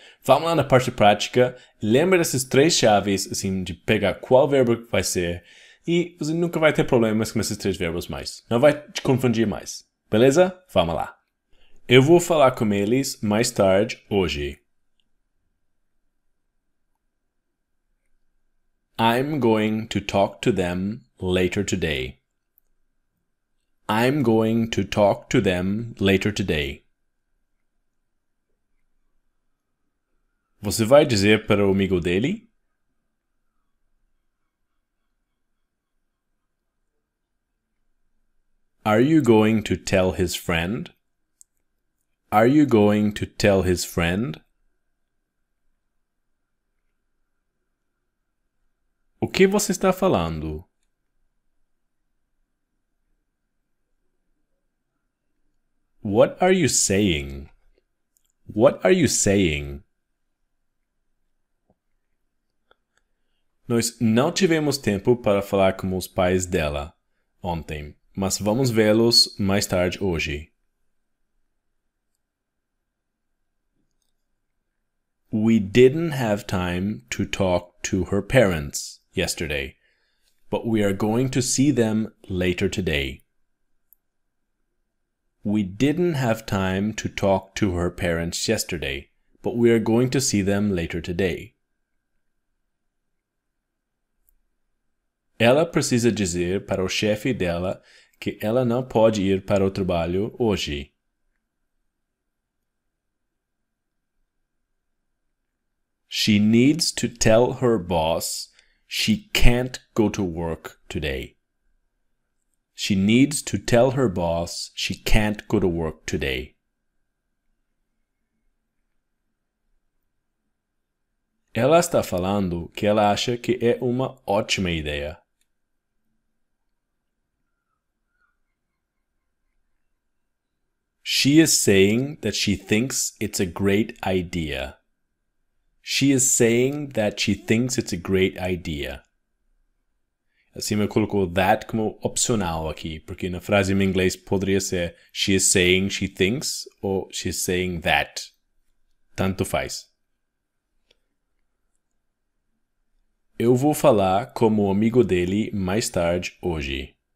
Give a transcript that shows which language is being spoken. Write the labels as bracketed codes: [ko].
[pt] Vamos lá na parte prática. Lembra dessas 3 chaves, assim, de pegar qual verbo vai ser. E você nunca vai ter problemas com esses 3 verbos mais. Não vai te confundir mais. Beleza? Vamos lá. Eu vou falar com eles mais tarde hoje. [en] I'm going to talk to them later today. I'm going to talk to them later today. [pt] Você vai dizer para o amigo dele? [en] Are you going to tell his friend? Are you going to tell his friend? [pt] O que você está falando? [en] What are you saying? What are you saying? [pt] Nós não tivemos tempo para falar com os pais dela ontem, mas vamos vê-los mais tarde hoje. [en] We didn't have time to talk to her parents yesterday, but we are going to see them later today. We didn't have time to talk to her parents yesterday, but we are going to see them later today. [pt] Ela precisa dizer para o chefe dela que ela não pode ir para o trabalho hoje. [en] She needs to tell her boss she can't go to work today. She needs to tell her boss she can't go to work today. [pt] Ela está falando que ela acha que é uma ótima ideia. [en] She is saying that she thinks it's a great idea. She is saying that she thinks it's a great idea. [pt] Assim, eu colocou that como opcional aqui, porque na frase em inglês poderia ser [en] she is saying she thinks [pt] ou [en] she is saying that. [pt] Tanto faz. Eu vou falar como amigo dele mais tarde hoje.